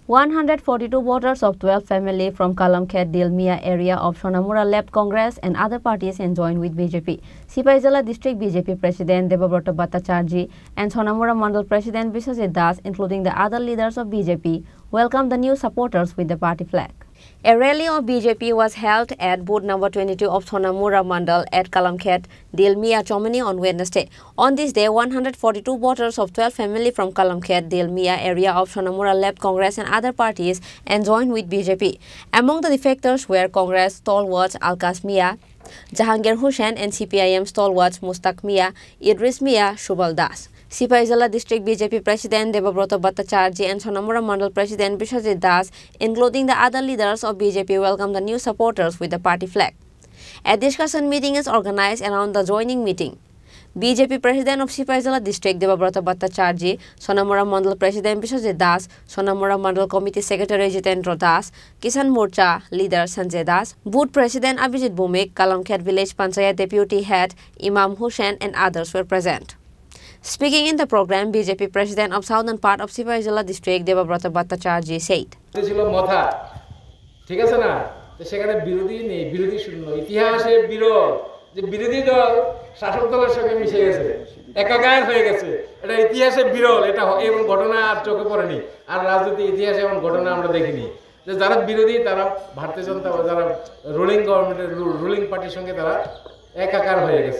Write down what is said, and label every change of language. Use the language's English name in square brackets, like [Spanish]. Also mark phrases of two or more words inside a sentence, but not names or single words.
[English] 142 voters of 12 family from Kalamkhet Dilmia area of Sonamura left Congress and other parties and joined with BJP. Sipaijala District BJP President Debabrata Bhattacharjee and Sonamura Mandal President Biswajit Das, including the other leaders of BJP, welcomed the new supporters with the party flag. A rally of BJP was held at booth number 22 of Sonamura Mandal at Kalamkhet, Dilmia, Chomani on Wednesday. On this day, 142 voters of 12 family from Kalamkhet, Dilmia area of Sonamura left Congress and other parties and joined with BJP. Among the defectors were Congress stalwarts Alkas Mia, Jahangir Hussain and CPIM stalwarts Mustaq Mia, Idris Mia, Shubal Das. Sipaijala District BJP President Debabrata Bhattacharjee and Sonamura Mandal President Biswajit Das, including the other leaders of BJP, welcomed the new supporters with the party flag. A discussion meeting is organized around the joining meeting. BJP President of Sipaijala District Debabrata Bhattacharjee, Sonamura Mandal President Biswajit Das, Sonamura Mandal Committee Secretary Jitendra Das, Kisan Morcha Leader Sanjay Das, Booth President Abhijit Bhumik, Kalamkhet Village Panchayat Deputy Head Imam Hussain and others were present. Speaking in the program, BJP President of Southern part of Sipaijala District Debabrata Bhattacharjee said, [Bangla] বিরোধী দল শাসক দলের সঙ্গে মিশে গেছে, একাকার হয়ে গেছে। এটা ইতিহাসে বিরল, এটা এমন ঘটনা আর চোখে পড়েনি, আর রাজনীতি ইতিহাসে এমন ঘটনা আমরা দেখিনি যে যারা বিরোধী তারা ভারতীয় জনতা যারা [English] ruling government's ruling party's [Bangla] সঙ্গে তারা একাকার হয়ে গেছে।